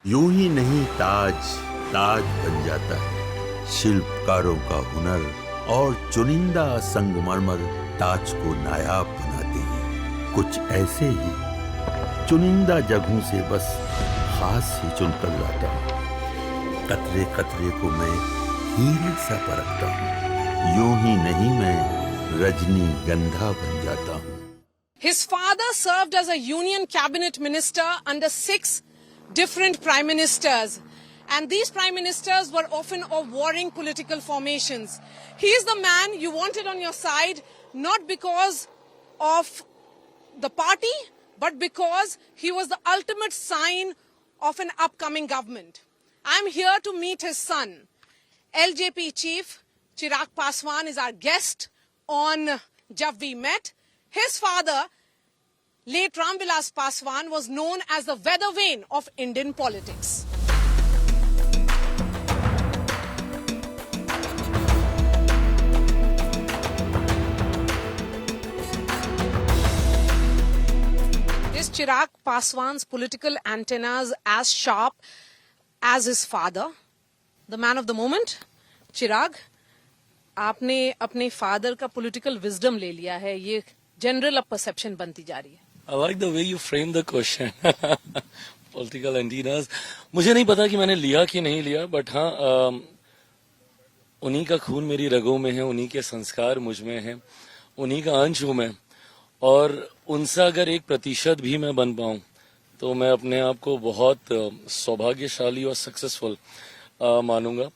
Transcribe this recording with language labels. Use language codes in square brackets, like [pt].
[hi] यूं ही नहीं ताज ताज बन जाता है, शिल्पकारों का हुनर और चुनिंदा संगमरमर ताज को नायाब बनाते हैं। कुछ ऐसे ही चुनिंदा जगहों से बस खास ही चुनकर लाता हूँ। कतरे कतरे को मैं हीरे सा परखता हूँ। यूं ही नहीं मैं रजनीगंधा बन जाता हूँ। [en] His father served as a union cabinet minister under 6 different prime ministers. And these prime ministers were often of warring political formations. He is the man you wanted on your side, not because of the party, but because he was the ultimate sign of an upcoming government. I'm here to meet his son. LJP chief Chirag Paswan is our guest on Jab We Met. His father, late Ramvilas Paswan, was known as the weather vane of Indian politics. Is Chirag Paswan's political antennas as sharp as his father, the man of the moment? [hi] Chirag, आपने अपने father का political wisdom ले लिया है, ये general अब perception बनती जा रही है। [en] I like the way you frame the question. Political antennas. [hi] मुझे नहीं पता कि मैंने लिया कि नहीं लिया, बट हाँ, उन्हीं का खून मेरी रगों में है, उन्हीं के संस्कार मुझ में हैं, उन्हीं का अंश हूँ मैं, और उनसे अगर 1% भी मैं बन पाऊँ तो मैं अपने आप को बहुत सौभाग्यशाली और सक्सेसफुल मानूंगा।